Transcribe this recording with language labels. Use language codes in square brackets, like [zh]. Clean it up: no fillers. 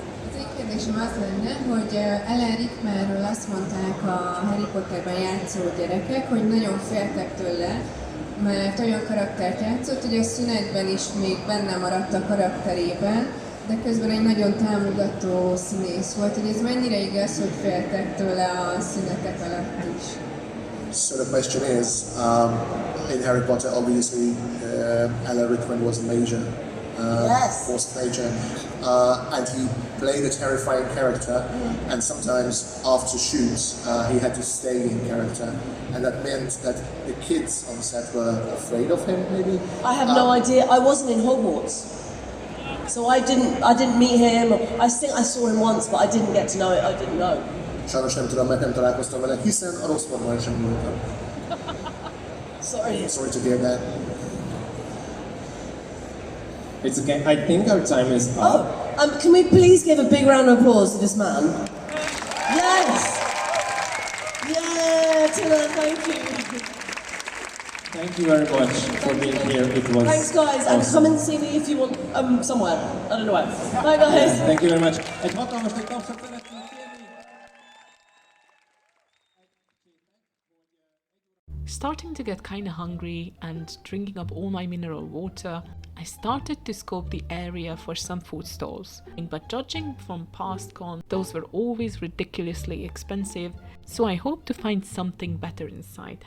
[hu] Az én kérdésem az lenne, hogy Alan Rickmanről azt mondták a Harry Potterben játszó gyerekek, hogy nagyon féltek tőle, mert olyan karaktert játszott, hogy a szünetben is még benne maradt a karakterében, de közben egy nagyon támogató színész volt, hogy ez mennyire igaz, hogy féltek tőle a szünetek alatt is. [en] So the question is, in Harry Potter, obviously, Alan Rickman was a major, forced major, and he played a terrifying character, and sometimes after shoots, he had to stay in character, and that meant that the kids on set were afraid of him, maybe? I have no idea. I wasn't in Hogwarts. So I didn't meet him. I think I saw him once, but I didn't get to know it. I didn't know. [hu] Sajnos nem tudom, mert nem találkoztam vele, hiszen a Rosszportban sem voltam. [en] Sorry to hear that. It's okay. I think our time is up. Can we please give a big round of applause to this man? Yes! Yeah, Tina, thank you. Thank you very much for being here. It was Thanks, guys, and awesome. come and see me if you want somewhere. I don't know where. Bye, guys. Thank you very much. [hu] Egy hatalmas nagy tapsot szeretnénk kérni. [en] Starting to get kinda hungry and drinking up all my mineral water, I started to scope the area for some food stalls. But judging from past cons, those were always ridiculously expensive, so I hope to find something better inside.